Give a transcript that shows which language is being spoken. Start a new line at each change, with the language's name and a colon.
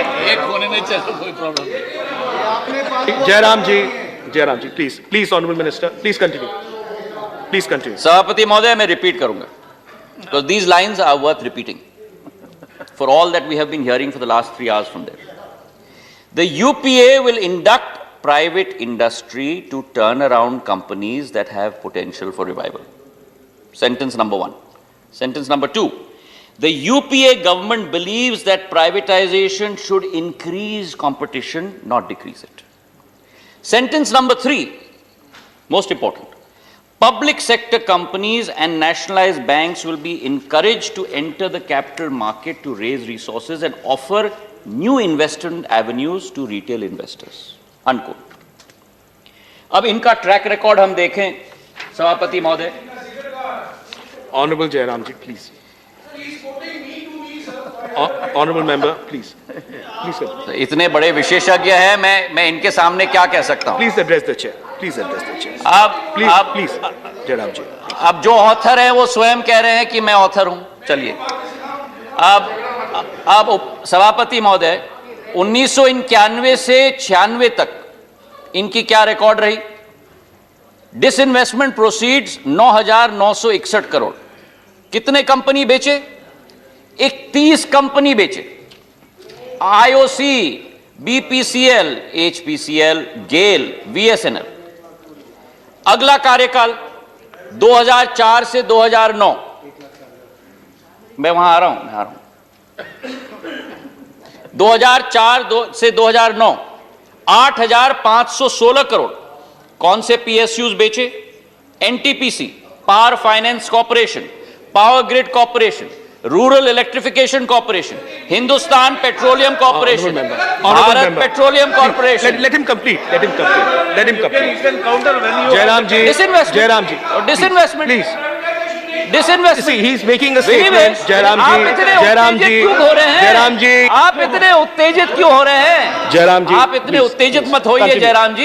Hindi: एक होने में चलो, कोई प्रॉब्लम नहीं।
English: Jairam ji, please, Honorable Minister, please continue.
Hindi: सभापति महोदय, मैं रिपीट करूंगा,
English: because these lines are worth repeating for all that we have been hearing for the last 3 hours from there. The UPA will induct private industry to turn around companies that have potential for revival. Sentence number 1. Sentence number 2. The UPA government believes that privatization should increase competition, not decrease it. Sentence number 3, most important. Public sector companies and nationalized banks will be encouraged to enter the capital market to raise resources and offer new investment avenues to retail investors. Unquote.
Hindi: अब इनका track record हम देखें सभापति महोदय.
English: Honorable Jairam ji, please. Honorable member, please. Please, sir.
Hindi: इतने बड़े विशेषज्ञ हैं, मैं इनके सामने क्या कह सकता हूं.
English: Please address the chair. Please address the chair. Please, Jairam ji.
Hindi: अब जो ऑथर है वो स्वयं कह रहे हैं कि मैं ऑथर हूं. चलिए, अब सभापति महोदय 1991 से 96 तक इनकी क्या रिकॉर्ड रही. Disinvestment proceeds 9,961 crore. कितने कंपनी बेचे? 31 कंपनी बेचे. आईओसी, बीपीसीएल, एचपीसीएल, गेल, बीएसएनएल. अगला कार्यकाल 2004 से 2009. मैं वहां आ रहा हूं. 2004 से 2009 8,516 करोड़. कौन से पीएसयूज बेचे? NTPC, power finance corporation, power grid corporation, rural electrification corporation, Hindustan petroleum corporation, Bharat petroleum corporation.
English: Let him complete. You can counter when you. Jairam ji. Disinvestment. Please. Disinvestment. See, he is making a statement. Jairam ji.
Hindi: आप इतने उत्तेजित क्यों हो रहे हैं? Jairam ji. आप इतने उत्तेजित मत होइए जयराम जी.